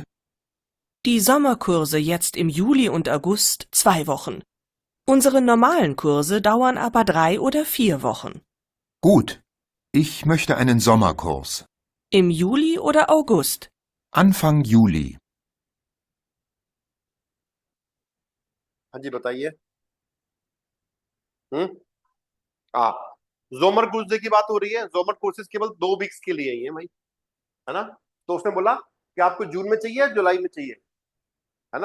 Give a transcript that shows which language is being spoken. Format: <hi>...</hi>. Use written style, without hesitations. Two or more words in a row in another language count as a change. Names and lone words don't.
<de>Die Sommerkurse jetzt im Juli und August 2 Wochen. Unsere normalen Kurse dauern aber 3 oder 4 Wochen. Gut. Ich möchte einen Sommerkurs. Im Juli oder August? Anfang Juli.</de> <hi>हाँ जी बताइए। जोमर कोर्सेज की बात हो रही है। जोमर कोर्सेज केवल 2 वीक्स के लिए ही है भाई, है ना। तो उसने बोला कि आपको जून में चाहिए या जुलाई में चाहिए, है ना।</hi>